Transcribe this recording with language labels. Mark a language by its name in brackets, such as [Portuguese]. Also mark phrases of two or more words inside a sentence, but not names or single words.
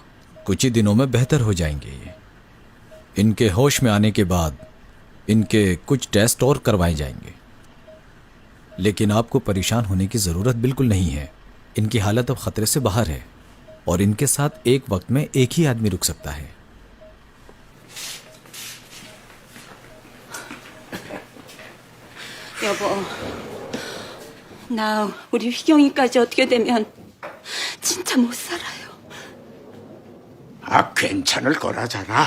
[Hindi] कुछ ही दिनों में बेहतर हो जाएंगे ये। इनके होश में आने के बाद इनके कुछ टेस्ट और करवाए जाएंगे, लेकिन आपको परेशान होने की ज़रूरत बिल्कुल नहीं है। इनकी हालत अब ख़तरे से बाहर है और इनके साथ एक वक्त में एक ही आदमी रुक सकता है। [Korean] 여보, 나 우리 휘경이까지 어떻게 되면 진짜 못 살아요. 아, 괜찮을 거라잖아.